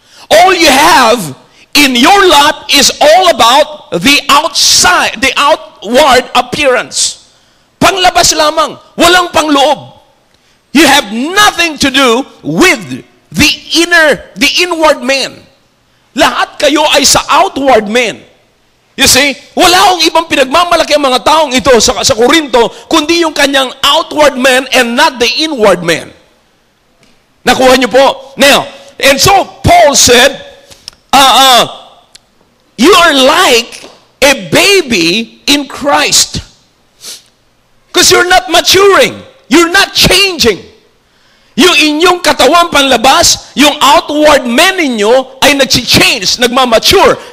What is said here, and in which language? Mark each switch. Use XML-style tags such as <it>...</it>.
<en>All you have in your life is all about the outside, the outward appearance.</en> <tl>Panglabas lamang, walang pangloob.</tl> <en>You have nothing to do with the inward man.</en> <tl>Lahat kayo ay sa outward man.</tl> <en>You see,</en> <tl>wala akong ibang pinagmamalaki ang mga taong ito sa Korinto, kundi yung kanyang outward man</tl> <en>and not the inward man.</en> <tl>Nakuha niyo po?</tl> <en>Now, and so Paul said, you are like a baby in Christ. Because you're not maturing. You're not changing.</en> <tl>Yung inyong katawan panlabas, yung outward man ninyo ay nag-change, nagmamature.</tl>